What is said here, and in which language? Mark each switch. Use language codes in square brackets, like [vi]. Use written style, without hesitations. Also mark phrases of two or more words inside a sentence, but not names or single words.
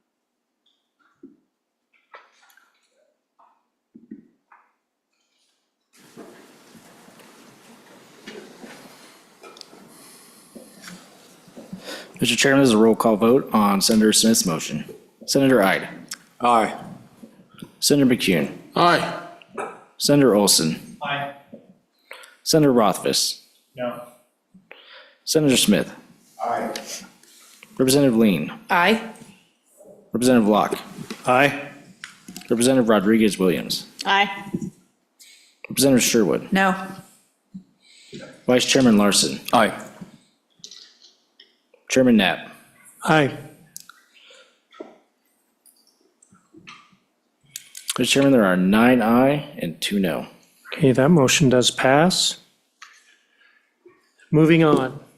[en] Mr. Chairman, this is a roll call vote on Senator Smith's motion. Senator Ide. Aye. Senator McCune. Aye. Senator Olson. Aye. Senator Rothfuss. No. Senator Smith. Aye. Representative Lean. Aye. Representative Locke. Aye. Representative Rodriguez Williams. Aye. Representative Sherwood. No. Vice Chairman Larson. Aye. Chairman Knapp. Aye. Mr. Chairman, there are 9 aye and 2 no. Okay, that motion does pass. Moving on.